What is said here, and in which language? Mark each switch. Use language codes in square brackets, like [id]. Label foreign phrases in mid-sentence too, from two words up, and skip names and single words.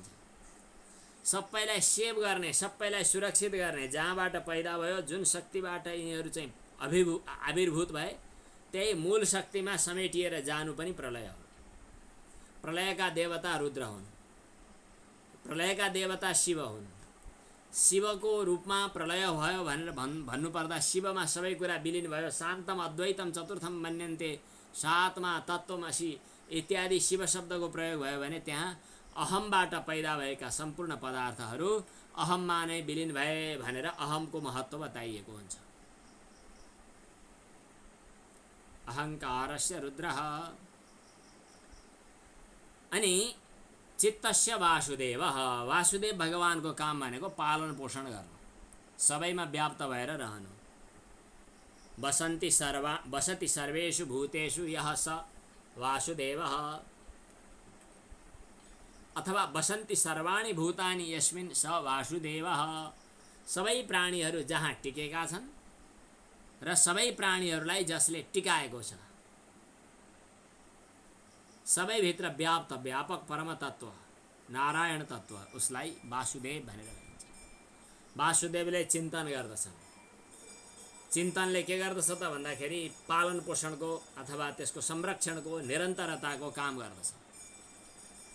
[ne] सबैलाई सेभ गर्ने, सबैलाई सुरक्षित गर्ने, जहाँबाट पैदा भयो, जुन शक्तिबाट यिनीहरू चाहिँ आविर्भूत भए, त्यही मूल शक्तिमा समेटिएर जानु पनि प्रलय हो। प्रलयका देवता रुद्र हुन्, प्रलयका देवता शिव हुन्। शिवको रूपमा प्रलय भयो भनेर भन्नुपर्दा शिवमा सबै कुरा विलीन भयो। [sa] शान्तम अद्वैतम चतुर्थम मन्यन्ते, [ne] सातमा तत्त्वमसि इत्यादि शिव शब्दको प्रयोग भयो भने त्यहाँ अहमबाट पैदा भएका सम्पूर्ण पदार्थहरू अहममा नै विलीन भए भनेर अहमको महत्त्व बताइएको हुन्छ। [sa] अहङ्कारस्य रुद्रः। अनि चित्तस्य वासुदेवः। [ne] वासुदेव भगवानको काम भनेको पालन पोषण गर्नु, सबैमा व्याप्त भएर रहनु। [sa] वसति सर्वेषु भूतेषु यः स वासुदेवः, अथवा वसन्ति सर्वाणि भूतानि यस्मिन् स वासुदेवः। [ne] सबै प्राणीहरू जहाँ टिकेका छन् र सबै प्राणीहरूलाई जसले टिकाएको छ, सबैभित्र व्याप्त व्यापक परम तत्व नारायण तत्व, उसलाई वासुदेव भनेर भनिन्छ। वासुदेवले चिन्तन गर्दछन्। चिन्तनले के गर्दछ त भन्दाखेरि पालन पोषणको अथवा त्यसको संरक्षणको निरन्तरताको काम गर्दछ।